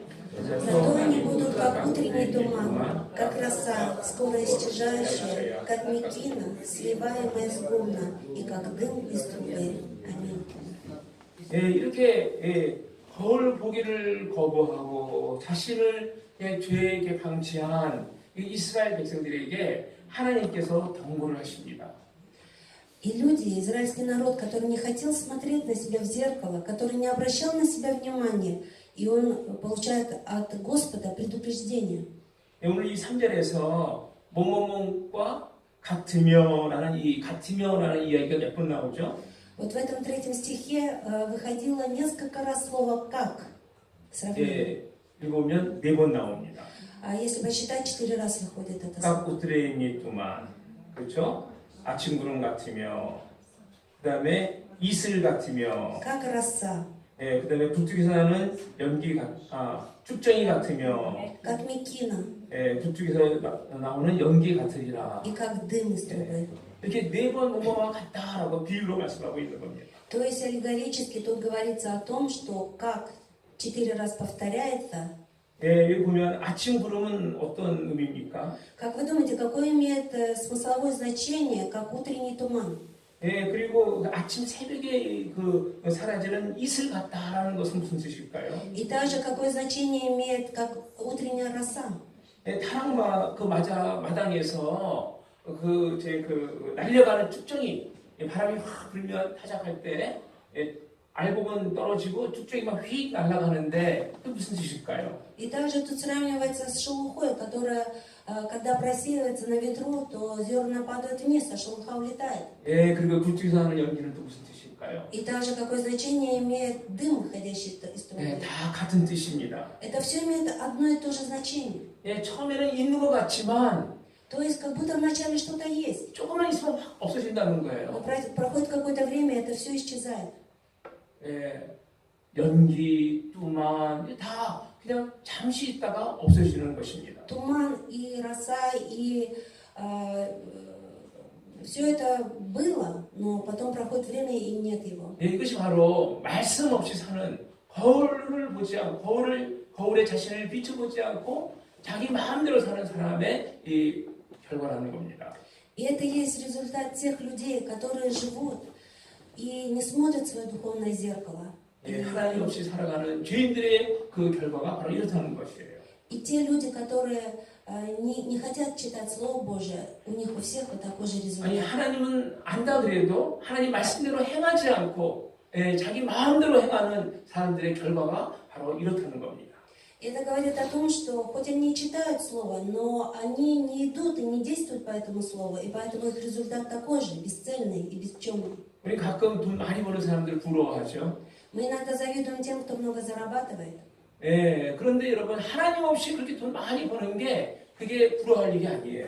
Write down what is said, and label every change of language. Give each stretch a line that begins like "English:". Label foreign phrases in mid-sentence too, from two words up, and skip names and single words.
Russian: Зато они будут как утренний туман, как роса, скоро исчезающая, как мекина, сливаемая с гумна, и как дым из трубы. Аминь.
Korean: 이렇게 거울 보기를 거부하고 자신을 죄에게 방치한 이 이스라엘 백성들에게 하나님께서 경고를 하십니다.
Russian: И люди, израильский народ, который не хотел смотреть на себя в зеркало, который не обращал на себя внимания, и он получает от Господа предупреждение.
Korean: 오늘 이 3절에서 뭐뭐뭐과 같으며라는 이 같으며라는 이야기가 몇 번 나오죠?
Russian: Вот в этом 3 стихе выходило несколько раз слово «как». Сравнение.
Korean: 읽으면 4번 나옵니다.
Russian: А если посчитать, 4 раз выходит это 각 слово. утренний туман, 그렇죠?
Korean: 아침 구름 같으며, 그 다음에 이슬 같으며,
Russian: Как роса,
Korean: 그 다음에 북쪽에서 나는 쭉정이 같으며,
Russian: как мекина
Korean: 북쪽에서 나오는 연기 같으리라.
Russian: и как дым из трубы.
Korean: 이렇게 4번 뭐뭐와 같다라고 비유로 말씀하고 있는 겁니다.
Russian: То есть аллегорически тут говорится о том, что как 4 раз повторяется.
Korean: 여기 보면 아침 구름은 어떤 의미입니까?
Russian: Как вы думаете, какое имеет смысловое значение, как утренний туман?
Korean: 그리고 아침 새벽에 그 사라지는 이슬 같다라는 것은 무슨 뜻일까요?
Russian: И также какое значение имеет, как утренняя роса?
Korean: 타락마 그 마당에서 날려가는 쭉정이 바람이 확 불면 타작할 때 알곡은 떨어지고 쭉정이만 휙 날아가는데 그 무슨 뜻일까요?
Russian: И также тут сравнивается с шелухой, которая, когда просеивается на ветру, то зерна падают вниз, а шелуха улетает.
Korean: 그리고 불쪽에서 하는 연기는 또 무슨 뜻일까요?
Russian: И также какое значение имеет дым, выходящий из трубы?
Korean: 다 같은 뜻입니다.
Russian: Это все имеет одно и то же значение.
Korean: 처음에는 있는 것 같지만
Russian: То есть как будто вначале что-то есть.
Korean: 조금만 있으면 확 없어진다는
Russian: Но
Korean: 거예요.
Russian: проходит какое-то время, это все исчезает.
Korean: 연기, 뚜만 다 그냥 잠시 있다가 없어지는 것입니다.
Russian: Туман и роса, и все это было, но потом проходит время и нет его.
Korean: 이것이 바로 말씀 없이 사는 거울을 보지 않고 거울에 자신을 비춰보지 않고 자기 마음대로 사는 사람의 이 결과라는 겁니다.
Russian: И это есть результат тех людей, которые живут и не смотрят в свое духовное зеркало.
Korean: 하나님 없이 살아가는 죄인들의 그 결과가 바로 이렇다는 것이에요.
Russian: И те люди, которые не хотят читать Слово Божие, у них у всех вот такой же результат.
Korean: 아니 하나님은 안다 그래도 하나님 말씀대로 행하지 않고 자기 마음대로 행하는 사람들의 결과가 바로 이렇다는 겁니다.
Russian: Это говорит о том, что хоть они читают Слово, но они не идут и не действуют по этому Слову, и поэтому их результат такой же, бесцельный и бесчемный.
Korean: 우리 가끔 돈 많이 버는 사람들 부러워하죠.
Russian: Мы иногда завидуем тем, кто много зарабатывает.
Korean: 그런데 여러분 하나님 없이 그렇게 돈 많이 버는 게 그게 부러워할 일이 아니에요.